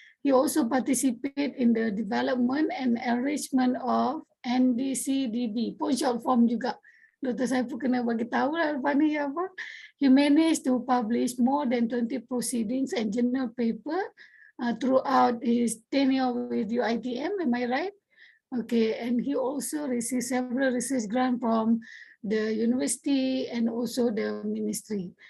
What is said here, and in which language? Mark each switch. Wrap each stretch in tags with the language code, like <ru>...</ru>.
<en>He also participated in the development and enrichment of NDCDB, pun short form juga. Dr.</en> <ms>Saiful kena bagi tahu lah lepas ni apa.</ms> <en>He managed to publish more than 20 proceedings and journal paper throughout his tenure with UiTM, am I right? Okay, and he also received several research grants from the university and also the ministry.</en>